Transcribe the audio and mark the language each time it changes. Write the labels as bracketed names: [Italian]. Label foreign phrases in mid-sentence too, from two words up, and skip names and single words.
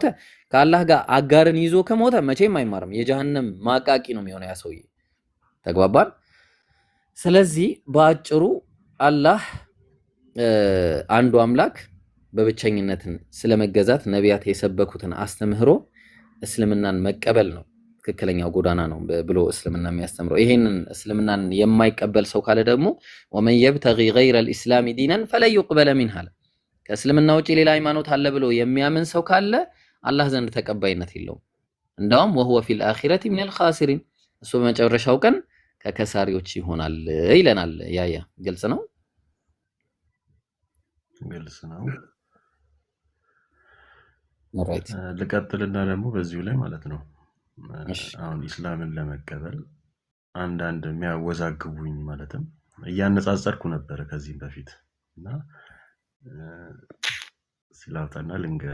[Amharic] ከአላህ ጋር አጋርን ይዞ ከሞተ መቼም አይማርም የጀሃነም ማቃቂ ነው የሚሆነው ያ ሰውዬ ተግባባን ስለዚህ በአጭሩ አላህ አንዱ አምላክ በብቸኝነትን ስለመገዛት ነቢያት የሰበኩትን አስተምህሮ እስልምናን መቀበል ነው ትክክለኛው ጎዳና ነው ብሎ እስልምና የሚያስተምረው ይሄንን እስልምናን የማይቀበል ሰው ካለ ደግሞ [Arabic] ومن يبتغي غير الاسلام دينا فلن يقبل منه [Amharic] ከእስልምና ውጪ ሌላ ሃይማኖት አለ ብሎ የሚያምን ሰው ካለ አላህ ዘንድ ተቀባይነት የለውም እንደውም [Arabic] وهو في الاخره من الخاسرين [Amharic] እሱ በመጨረሻው ቀን ከከሳሪዎች ይሆናል ይለናል ያያ ግልጽ ነው ኦልራይት ልቀጥልና ደግሞ በዚሁ ላይ ማለት ነው አሁን ኢስላምን ለመቀበል አንዳንድ የሚያወዛግቡኝ ማለትም እያነጻጸርኩ ነበር ከዚህም በፊት እና ስላውጣና ልንገር